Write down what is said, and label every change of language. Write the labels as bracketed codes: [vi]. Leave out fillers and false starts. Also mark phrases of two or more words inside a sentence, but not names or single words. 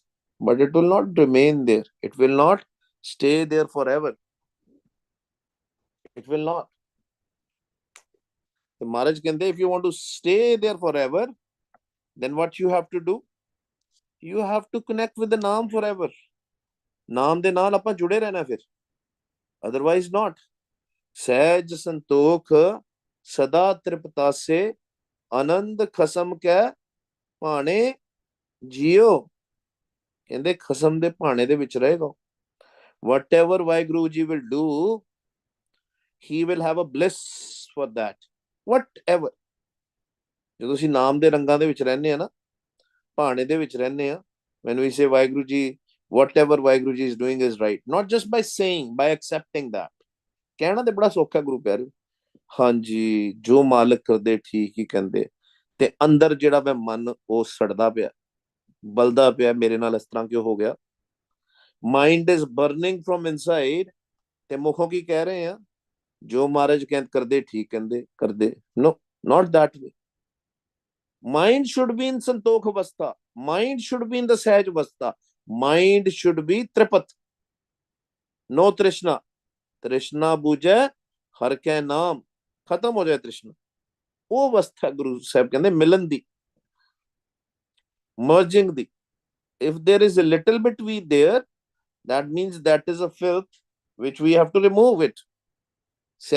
[en] But it will not remain there. It will not stay there forever. It will not. The Maharaj can say, if you want to stay there forever, then what you have to do? You have to connect with the naam forever. [pa] ਨਾਮ ਦੇ ਨਾਲ ਆਪਾਂ ਜੁੜੇ ਰਹਿਣਾ ਫਿਰ. [en] Otherwise not. [pa] ਸਹਿਜ ਸੰਤੋਖ ਸਦਾ ਤ੍ਰਿਪਤਾਸੇ ਆਨੰਦ ਖਸਮ ਕੈ ਭਾਣੇ ਜੀਓ. ਕਹਿੰਦੇ ਖਸਮ ਦੇ ਭਾਣੇ ਦੇ ਵਿੱਚ ਰਹੇਗਾ. [en] Whatever Vaheguru ji will do, he will have a bliss for that. Whatever. [pa] ਜਦੋਂ ਅਸੀਂ ਨਾਮ ਦੇ ਰੰਗਾਂ ਦੇ ਵਿੱਚ ਰਹਿੰਦੇ ਆ ਨਾ, ਭਾਣੇ ਦੇ ਵਿੱਚ ਰਹਿੰਦੇ ਆ, [en] when we say Vaheguru ji, whatever Vaheguru ji is doing is right, not just by saying, by accepting that. [pa] ਕਹਿਣਾ ਤੇ ਬੜਾ ਸੌਖਾ ਗੁਰੂ ਪਿਆਰੇ, ਹਾਂਜੀ ਜੋ ਮਾਲਕ ਕਰਦੇ ਠੀਕ ਹੀ ਕਹਿੰਦੇ, ਤੇ ਅੰਦਰ ਜਿਹੜਾ ਵਾ ਮਨ ਉਹ ਸੜਦਾ ਪਿਆ, ਬਲਦਾ ਪਿਆ, ਮੇਰੇ ਨਾਲ ਇਸ ਤਰ੍ਹਾਂ ਕਿਉਂ ਹੋ ਗਿਆ. [en] mind is burning from inside, [pa] ਤੇ ਮੁਖੋਂ ਕੀ ਕਹਿ ਰਹੇ ਆ? ਜੋ ਮਹਾਰਾਜ ਕਰਦੇ ਠੀਕ ਕਹਿੰਦੇ ਕਰਦੇ. [en] No, not that way. Mind should be in [pa] ਸੰਤੋਖ ਅਵਸਥਾ. [en] Mind should be in the [pa] ਸਹਿਜ ਅਵਸਥਾ. [en] Mind should be Tripat. No Trishna. [pa] ਤ੍ਰਿਸ਼ਨਾ ਬੁਝੇ ਹਰ ਕੇ ਨਾਮ. ਖਤਮ ਹੋ ਜਾਏ ਤ੍ਰਿਸ਼ਨਾ. ਉਹ ਅਵਸਥਾ ਗੁਰੂ ਸਾਹਿਬ ਕਹਿੰਦੇ ਮਿਲਣ ਦੀ, merging ਦੀ. [en] If there is a little bit we there, that means that is a filth which we have to remove it.